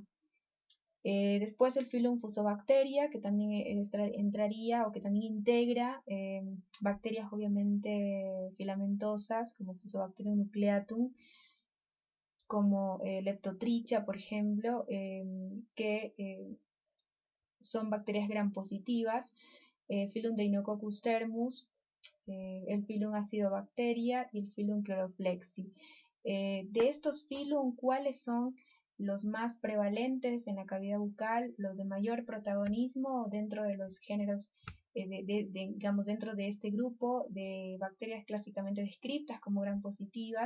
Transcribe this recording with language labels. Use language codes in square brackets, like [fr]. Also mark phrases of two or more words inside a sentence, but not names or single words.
[es] Después el filum Fusobacteria, que también entraría o que también integra bacterias obviamente filamentosas, como Fusobacterium nucleatum, como Leptotricha, por ejemplo, que son bacterias gram positivas, filum Deinococcus thermus, el filum Acidobacteria y el filum Chloroplexi. De estos filum, ¿cuáles son los más prevalentes en la cavidad bucal, los de mayor protagonismo dentro de los géneros, digamos, dentro de este grupo de bacterias clásicamente descritas como gram positivas?